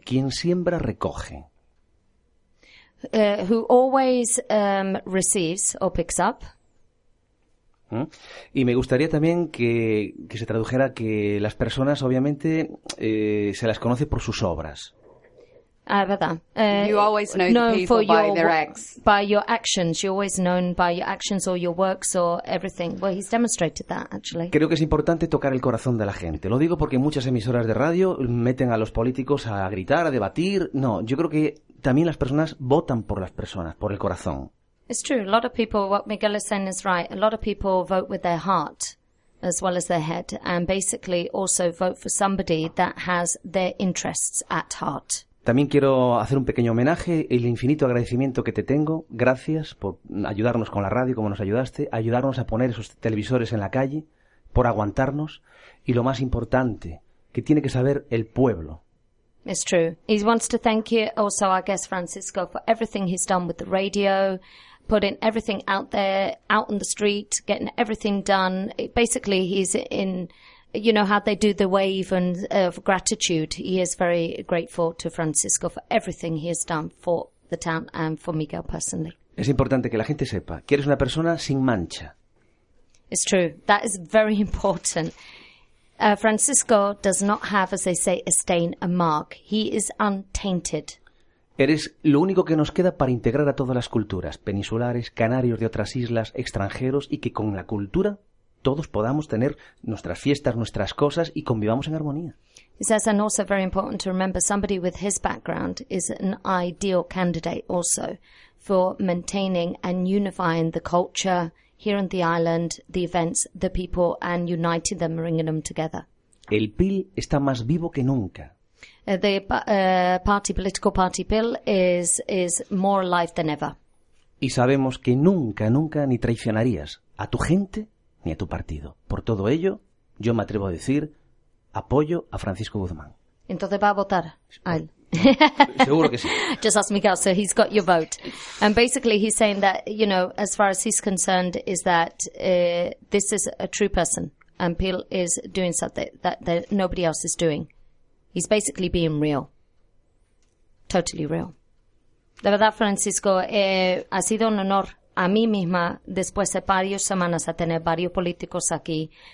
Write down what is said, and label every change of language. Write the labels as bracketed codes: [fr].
[es] Quien siembra, recoge. [en] Who always receives or picks up. [es] Y me gustaría también que se tradujera que las personas, obviamente, se las conoce por sus obras. Ah, verdad. [en] You always know the people by their acts. By your actions. You're always known by your actions or your works or everything. Well, he's demonstrated that, actually. [es] Creo que es importante tocar el corazón de la gente. Lo digo porque muchas emisoras de radio meten a los políticos a gritar, a debatir. No, yo creo que también las personas votan por las personas, por el corazón. [en] It's true. A lot of people, what Miguel is saying is right. A lot of people vote with their heart as well as their head and basically also vote for somebody that has their interests at heart. [es] También quiero hacer un pequeño homenaje, el infinito agradecimiento que te tengo. Gracias por ayudarnos con la radio como nos ayudaste, ayudarnos a poner esos televisores en la calle, por aguantarnos y lo más importante, que tiene que saber el pueblo. [en] It's true. He wants to thank you also our guest Francisco for everything he's done with the radio, putting everything out there, out on the street, getting everything done. Basically, he's in, you know, how they do the wave and of gratitude. He is very grateful to Francisco for everything he has done for the town and for Miguel personally. [es] Es importante que la gente sepa que eres una persona sin mancha. [en] It's true. That is very important. Francisco does not have, as they say, a stain, a mark. He is untainted. [es] Eres lo único que nos queda para integrar a todas las culturas, peninsulares, canarios de otras islas, extranjeros, y que con la cultura todos podamos tener nuestras fiestas, nuestras cosas y convivamos en armonía. [en] He says, and also very important to remember, somebody with his background is an ideal candidate also for maintaining and unifying the culture here on the island, the events, the people, and uniting them, bringing them together. [es] El PIL está más vivo que nunca. [en] The party, political party PIL is more alive than ever. [es] Y sabemos que nunca, nunca ni traicionarías a tu gente ni a tu partido. Por todo ello, yo me atrevo a decir, apoyo a Francisco Guzmán. Entonces va a votar a él. Seguro que sí. [en] Just ask Miguel, so he's got your vote. And basically he's saying that, you know, as far as he's concerned, is that this is a true person. And PIL is doing something that nobody else is doing. He's basically being real. Totally real. [es] De verdad, Francisco, ha sido un honor a mí misma, después de varias semanas, a tener varios políticos aquí.